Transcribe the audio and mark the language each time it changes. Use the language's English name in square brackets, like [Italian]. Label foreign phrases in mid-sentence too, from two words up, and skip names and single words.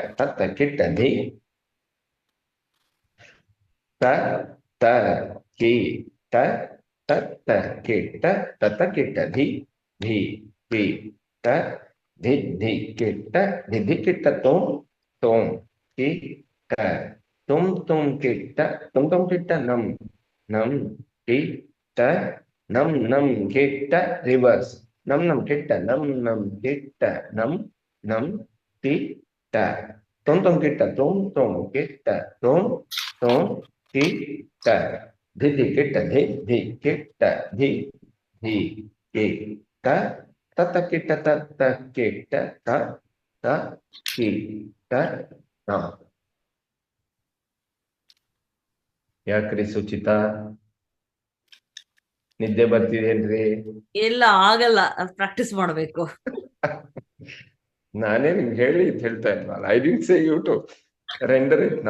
[Kannada] Tatta kitta dhi. Ta ta ki ta tatta kitta tatta kitta dhi dhi ki ta dhi dhi kitta dhi kitta tom tom ki ta tom tom kitta nam nam ki ta nam nam kitta reverse nam nam kitta nam nam kitta nam nam ki ta tom tom kitta tom tom kitta tom tom ki ta thi thì kitta thi kitta thi thì kitta ta ta kitta ta kitta ta ta kitta ta. ಯಾಕ್ರಿ ಸುಚಿತಾ ನಿದ್ದೆ ಬರ್ತಿದೇನ್ರಿ? ಇಲ್ಲ ಆಗಲ್ಲ, ಪ್ರಾಕ್ಟೀಸ್ ಮಾಡಬೇಕು. ನಾನೇ ನಿಮ್ಗೆ ಹೇಳಿ ಹೇಳ್ತಾ ಇಲ್ವಲ್ಲ. [English] I didn't say you to render it now.